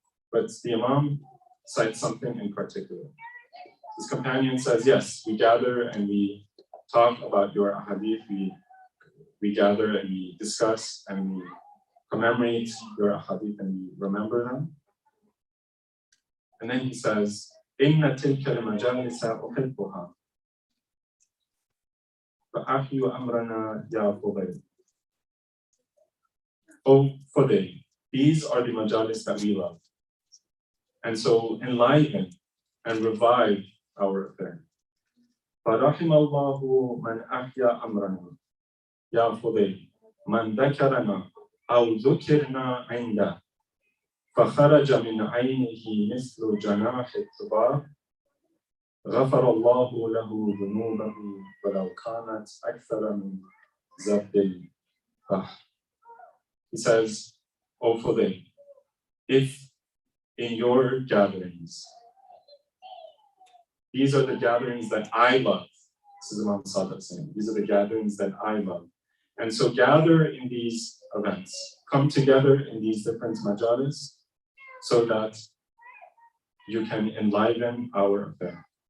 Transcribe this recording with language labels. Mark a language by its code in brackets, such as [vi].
[en] But the Imam cites something in particular. His companion says, yes, we gather and we talk about your ahadith, we gather and we discuss and we commemorate your ahadith and we remember them. And then he says, [ar] إِنَّ تِلْكَ الْمَجَالِسَ أُحِبُّهَا فَأَحْيُ أَمْرَنَا يَا فُضَيْلِ. [en] Oh, Fudayl, these are the majalis that we love. And so enliven and revive our affair. [ar] فَرَحِمَ اللَّهُ مَنْ أَحْيَا أَمْرَنَا يَا فُضَيْلِ مَنْ ذَكَرَنَا أَوْ ذُكِرْنَا عِنْدَهُ فخرج من عينه مثل جناح الطباع غفر الله له ذنوبه ولو كانت أكثر من زبد البحر. [en] He says, oh Fudayl, if in your gatherings, these are the gatherings that I love. This is Imam Sadiq saying, these are the gatherings that I love. And so gather in these events, come together in these different majalis so that you can enliven our affair.